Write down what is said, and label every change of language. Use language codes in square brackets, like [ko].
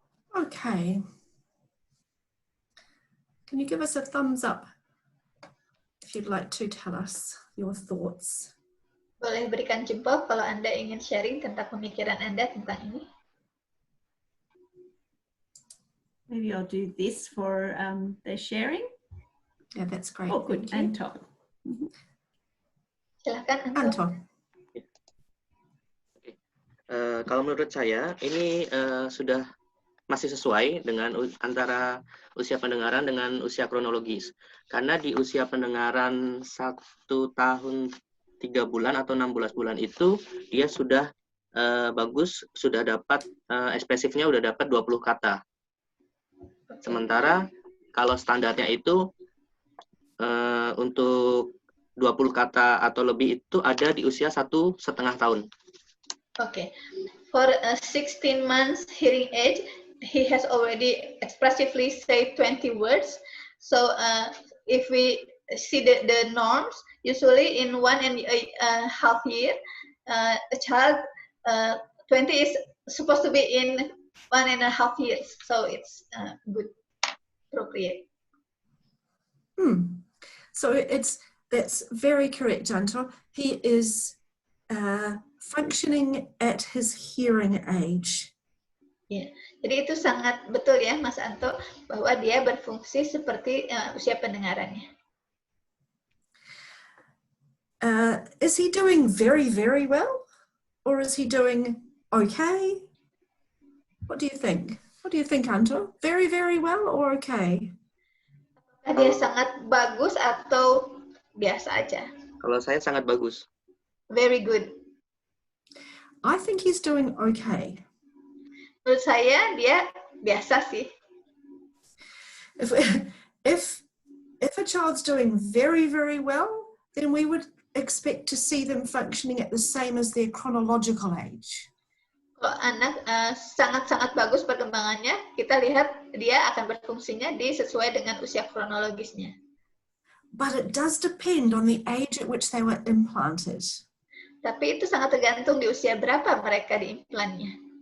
[en] Okay. Can you give us a thumbs up if you'd like to tell us your thoughts? [id] Boleh berikan jempol kalau Anda ingin sharing tentang pemikiran Anda tentang ini. [en] Maybe I'll do this for the sharing. Yeah, that's great. Oh, good. Anton. [id] Silakan Anton. Kalau menurut saya ini sudah masih sesuai dengan antara usia pendengaran dengan usia kronologis. Karena di usia pendengaran 1 tahun 3 bulan atau 16 bulan itu dia sudah bagus, sudah dapat ekspresifnya udah dapat 20 kata. Sementara kalau standarnya itu untuk 20 kata atau lebih itu ada di usia 1,5 tahun. [en] Okay. For 16 months hearing age, he has already expressively said 20 words. So if we see the norms, usually in 1.5 year, a child 20 is supposed to be in 1.5 years. So it's good, appropriate. So that's very correct, Anto. He is functioning at his hearing age. [id] Ya, jadi itu sangat betul ya, Mas Anto, bahwa dia berfungsi seperti usia pendengarannya. [en] Is he doing very, very well? Or is he doing okay? What do you think? What do you think, Anto? Very, very well or okay? [id] Dia sangat bagus atau biasa aja? Kalau saya sangat bagus. [en] Very good. I think he's doing okay. [id] Menurut saya dia biasa sih. [en] If a child's doing very, very well, then we would expect to see them functioning at the same as their chronological age. [id] Kalau anak sangat-sangat bagus perkembangannya, kita lihat dia akan berfungsinya sesuai dengan usia kronologisnya. [en] But it does depend on the age at which they were implanted. [id] Tapi itu sangat tergantung di usia berapa mereka diimplannya.